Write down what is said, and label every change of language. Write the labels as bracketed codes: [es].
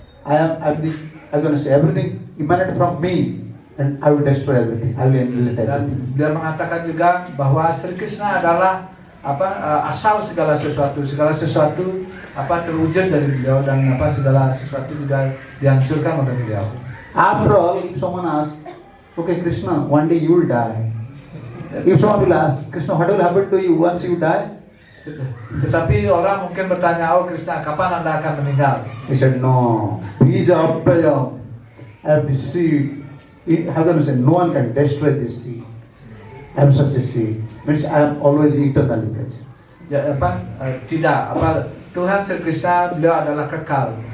[en] I'm going to say everything emanated from me. And I will destroy everything. I will annihilate [id] Dan [en] everything. [id] dia mengatakan juga bahwa Sri Krishna adalah asal segala sesuatu terwujud dari beliau dan segala sesuatu juga dihancurkan oleh beliau. [en] After all, if someone asks, okay, Krishna, one day you will die. If someone will ask, Krishna, what will happen to you once you die? [id] Tetapi orang mungkin bertanya, oh Krishna, kapan Anda akan meninggal? [en] He said, no. Bija Abhayam. I have the seed. How can you say, no one can destroy this seed. I am such a seed. Means I am always eternally present. [id] Ya, tidak. Tuhan Sri Krishna, beliau adalah kekal.